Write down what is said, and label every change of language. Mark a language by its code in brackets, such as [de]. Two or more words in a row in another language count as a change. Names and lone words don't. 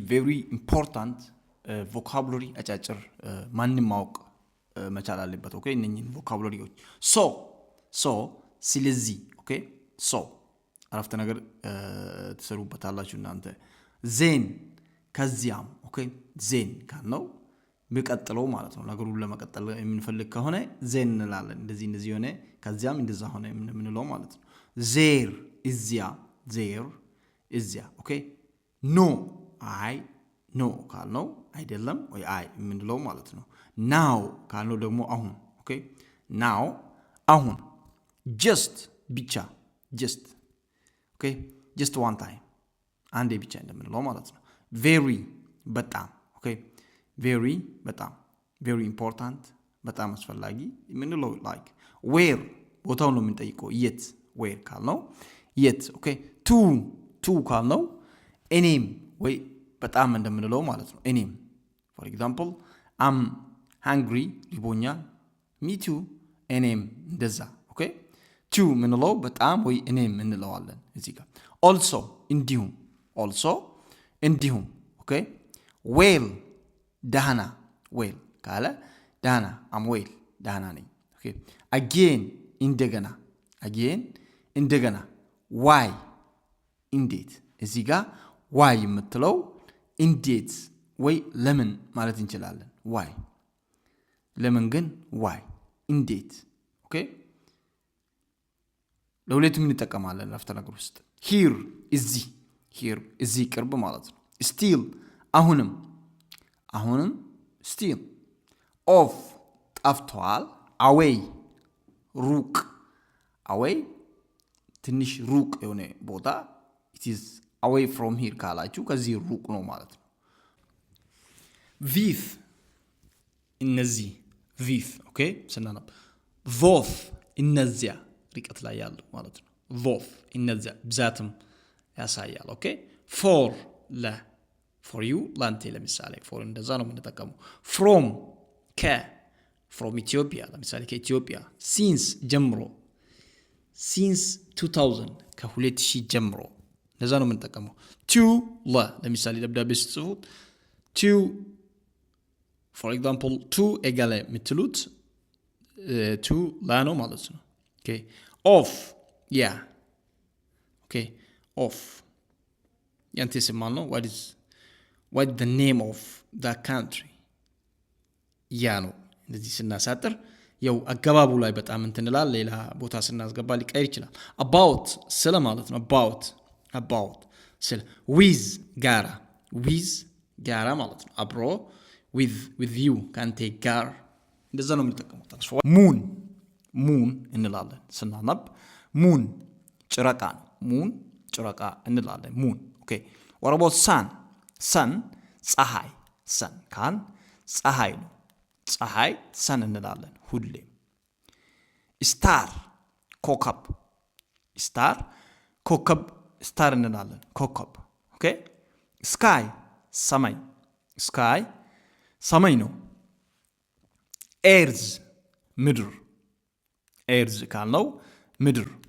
[en] very important vocabulary [am] አጫጭር ማንንም ማወቅ መቻል አለበት ኦኬ እነኚህን vocabularyዎች so ስለዚህ [en] okay so [am] አረፍተ ነገር ተሰሩበታላችሁ እናንተ ዜን ከዚያም [en] okay then [am] ካልነው በቀጥለው ማለት ነው ነገሩን ለመቀጠል የምንፈልግ ከሆነ ዜን እንላለን እንደዚህ ሆነ ከዚያም እንደዛ ሆነ የምንለው ማለት ነው ዜር እዚያ [en] okay no [am] አይ ኖ ካልነው አይደለም ወይ አይ የምንለው ማለት ነው ናው ካልነው ደግሞ አሁን [en] okay now [am] አሁን just ብቻ [en] just okay just one time [am] አንዴ ብቻ እንደምንለው ማለት ነው very በጣም ኦኬ very በጣም [en] very important [am] በጣም አስፈላጊ የምንለው [en] like where [am] ቦታው ነው የምንጠይቀው የት where ካልነው የት ኦኬ to ካልነው እኔም ወይ በጣም እንደምንለው ማለት ነው እኔም [en] for example I'm hungry [am] ሊቦኛል [en] me too [am] እኔም እንደዛ [en] okay to [am] ምንለው በጣም ወይ እኔም እንለዋለን እዚህ ጋር also እንዲሁም [en] okay well [am] ደህና well ካለ ደህና [en] I'm well [am] ደህና ነኝ [en] okay again [am] እንደገና why እንዴት እዚህ ጋር why የምትለው እንዴት ወይ ለምን ማለት እንችላለን why ለምን ግን why እንዴት ኦኬ ለሁለቱም እንጠቀማለን አፍተ ነገር ውስጥ here እዚህ ቅርብ ማለት ነው still አሁንም [en] still off [am] ጠፍቷል away ሩቅ away ትንሽ ሩቅ የሆነ ቦታ [en] it is away from here [am] ካላችሁ ከዚህ ሩቅ ነው ማለት ነው with እነዚህ [en] with okay [am] ስናነብ both እነዚያ ርቀት ላይ ያለው ማለት ነው both እነዚያ ብዛትም ያሳያል ኦኬ [en] for you [am] ላንተ ለምሳሌ for እንደዛ ነው የምንጠቀመው [en] from Ethiopia [am] ለምሳሌ ከኢትዮጵያ [en] since 2000 [am] ከ2000 ጀምሮ እንደዛ ነው የምንጠቀመው to ለምሳሌ ደብዳቤ ጽፉት [en] to for example to [am] ኤጋለ ምትሉት to ላ ነው ማለት ነው [en] okay of [am] of ያንተ ስማል ነው [en] what the name of that country [am] ነው እንደዚህ ስናሳጥር ያው አገባቡ ላይ በጣም እንትንላል ሌላ ቦታ ስናስገባ ሊቀር ይችላል about ስለ ማለት ነው about ስለ with ጋራ ማለት ነው አብሮ [en] with you [am] ካንተ ጋር እንደዛ ነው የምንጠቀመው moon እንላለን ስናነብ moon ጨረቃ ነው moon ጨረቃ እንላለን [en] moon okay what about sun [am] ፀሐይ sun ካን ፀሐይ ነው ፀሐይ sun እንላለን ሁሌ star ኮከብ እንላለን ኮከብ [en] okay sky [am] ሰማይ ነው earth ምድር ካልነው ምድር